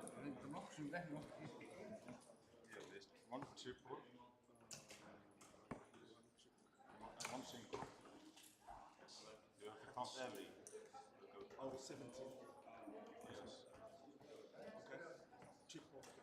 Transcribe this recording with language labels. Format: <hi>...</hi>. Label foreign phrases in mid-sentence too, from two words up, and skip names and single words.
<is>Það er einnig nokkuð sem regnir nokkuð í.</is> <en>Yeah, this one triple. And one single. You have to count every. Oh, 17. Yes. Okay. Chip off.</en>